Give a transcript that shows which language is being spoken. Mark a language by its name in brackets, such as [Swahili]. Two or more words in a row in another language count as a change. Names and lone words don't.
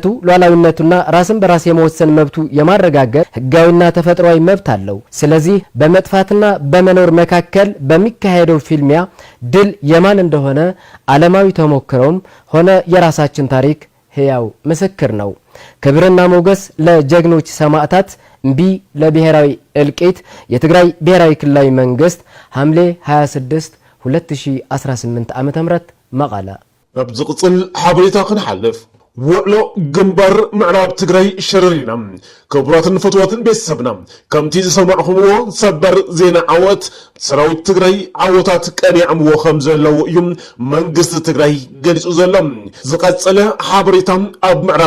[Amharic] ሉዓላዊነቱና ራስን በራስ የመወሰን መብቱ የማረጋገጥ ህጋዊና ተፈጥሯዊ መብት አለው። ስለዚህ በመጥፋትና በመኖር መካከል በሚካሄደው ፊልሚያ ድል የማን እንደሆነ ዓለማዊ ተሞክሮም ሆነ የራሳችን ታሪክ ሕያው ምስክር ነው። ክብርና ሞገስ ለጀግኖች ሰማዕታት፣ እምቢ ለብሔራዊ እልቂት። የትግራይ ብሔራዊ ክልላዊ መንግስት ሐምሌ 26 2018 ዓ.ም መቐለ። [Tigrinya] በብዝቅጽል ሓበሬታ ክንሓልፍ ውዕሎ ግንባር ምዕራብ ትግራይ ሸረሪና ክቡራትን ፈትዋትን ቤተሰብና ከምቲ ዝሰማዕኹምዎ ሰበር ዜና ዓወት ሰራዊት ትግራይ ዓወታት ቀኒዖምዎ ከም ዘለው እዩ መንግስቲ ትግራይ ገሊጹ ዘሎ። ዝቐጸለ ሓበሬታ ኣብ ምዕራብ